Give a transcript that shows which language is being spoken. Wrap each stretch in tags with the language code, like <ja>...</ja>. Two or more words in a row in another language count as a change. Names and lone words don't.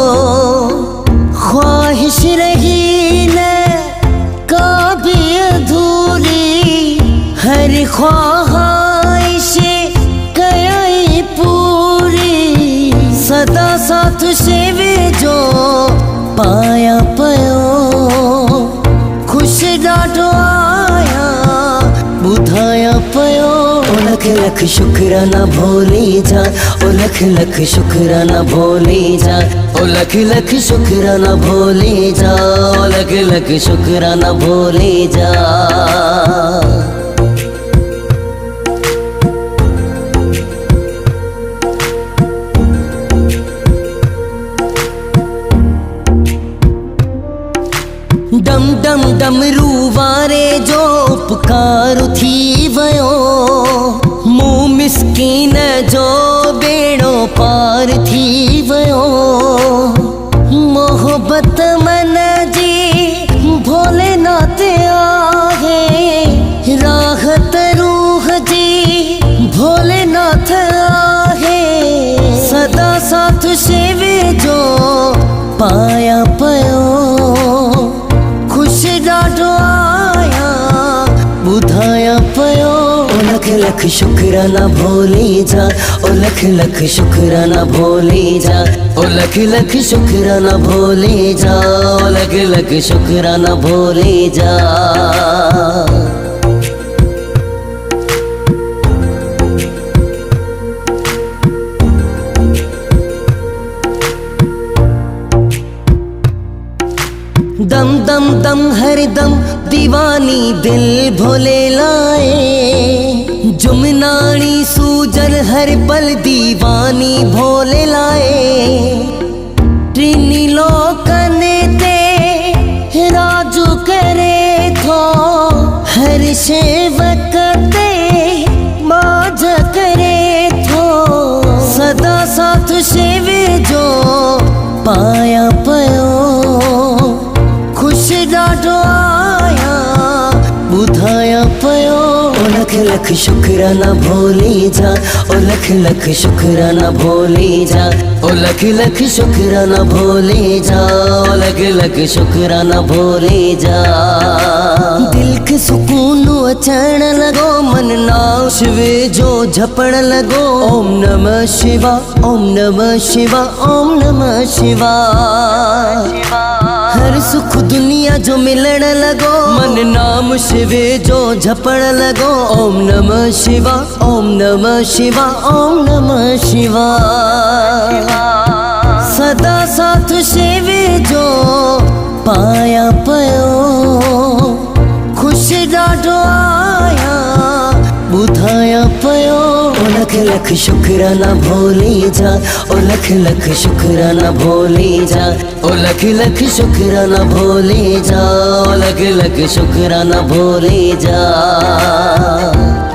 <sd>ख्वाहिश रही न कभी अधूरी, हर ख्वाहिश कयाई पूरी। सदा साथ शिवे जो पाया पयो, खुश ॾाढो आया ॿुधाया पयो। ओ लख लख शुक्राना भोली जा, ओ लख लख शुक्राना भोली जा, ओ लख लख शुक्राना भोली जा, ओ लख लख शुक्राना भोली जा। डम डम डमरू वारे जो उपकार थी वयो। मूं मिस्कीन जो बेड़ो पार थी वयो। मोहब्बत मन जी भोलेनाथ आहे, राहत रूह जी भोलेनाथ आहे। सदा साथ शिवे जो पाया पयो, खुश ॾाढो आया ॿुधाया पयो। ओ लख लख शुक्राना भोली जा, ओ लख लख शुक्राना भोली जा, ओ लख लख शुक्राना भोली जा, ओ लख लख शुक्राना भोली जा। दम दम दम हर दम दीवानी दिल भोले लाए। जुमनानी सूजन हर पल दीवानी भोले लाए। टिनी लोकन ते राजू करे थो, हर सेवक ते माज करे थो। सदा साथ शिवे जो पाया पयो, खुश ॾाढो आया ॿुधाया पयो। ओ लख लख शुक्राना भोली जा, ओ लख लख शुक्राना भोली जा, ओ लख लख शुक्राना भोली जा, ओ लख लख शुक्राना भोली जा। दिल के सुकून अचण लगो, मन नाम शिवे जो झपण लगो।</sd> <sa>ओम नमः शिवाय, ओम नमः शिवाय, ओम नमः शिवाय।</sa> <sd>हर सुख दुनिया जो मिलण लगो, मन नाम शिवे जो झपण लगो।</sd> <sa>ओम नमः शिवाय, ओम नमः शिवाय, ओम नमः शिवाय।</sa> <sd>सदा साथ शिवे जो पाया पयो, खुश ॾाढो आया ॿुधाया पयो। ओ लख लख शुक्राना भोली जा, ओ लख लख शुक्राना भोली जा, ओ लख लख शुक्राना भोली जा, ओ लख लख शुक्राना भोली जा।</sd>